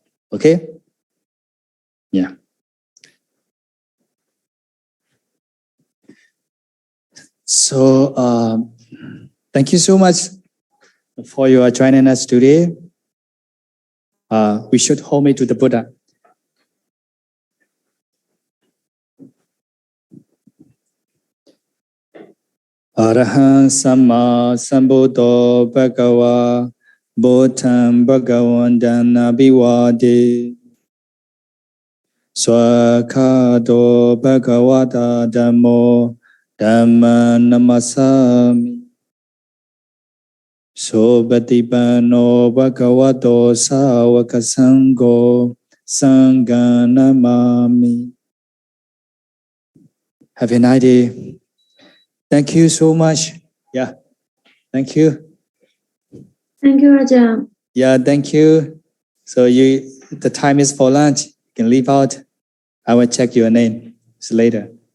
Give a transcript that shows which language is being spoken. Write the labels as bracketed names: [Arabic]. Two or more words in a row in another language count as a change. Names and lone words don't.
[English] Okay? Yeah. So thank you so much for your joining us today. We should homage to the Buddha. [Pali] Arahant Samma Sambuddho Bhagava Bodham Bhagavantan Abhivade Swakhato Bhagavata Dhammo Dhamma Namasami Sobhatipano Bhagavato Sāvaka Sangho Sangha Namami. [English] Have a nice day. Thank you so much. Yeah. Thank you. Thank you, Raja. Yeah, thank you. So the time is for lunch. You can leave out. I will check your name later.